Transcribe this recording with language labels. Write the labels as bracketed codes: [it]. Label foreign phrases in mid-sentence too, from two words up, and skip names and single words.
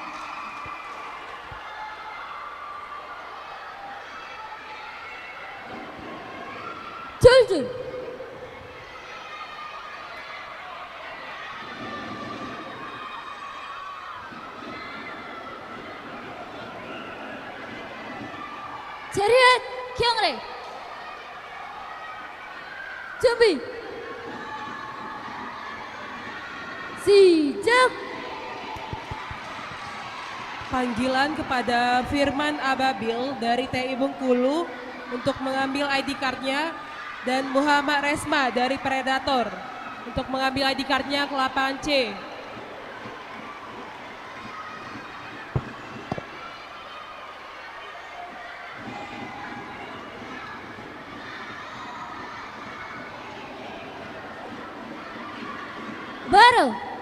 [ko] Jul. Chariot Kyungre. 준비. 시작. [id] Panggilan kepada Firman Ababil dari TI Bengkulu untuk mengambil [en] ID cardnya [id] dan Muhammad Resma dari Predator untuk mengambil [en] ID cardnya [id] ke lapangan C. [ko] 바로.